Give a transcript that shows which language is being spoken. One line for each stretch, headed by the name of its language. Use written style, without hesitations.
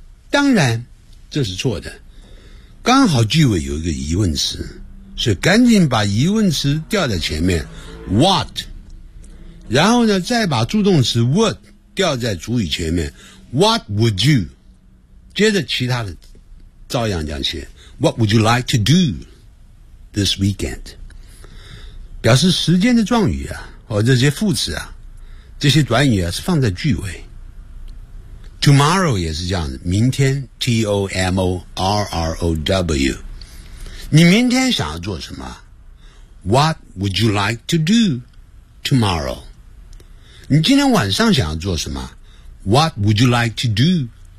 Chinese: 当然这是错的。刚好句尾有一个疑问词所以赶紧把疑问词调在前面 what? 然后呢再把助动词 would 调在主语前面
English: what would you?
Chinese: 接着其他的照样讲些
English: what would you like to do this weekend?
Chinese: 表示时间的状语啊或者这些副词啊这些短语啊是放在句尾。 Tomorrow 也是这样的明天 T-O-M-O-R-R-O-W 你明天想要做什么
English: What would you like to do tomorrow
Chinese: 你今天晚上想要做什么
English: What would you like to do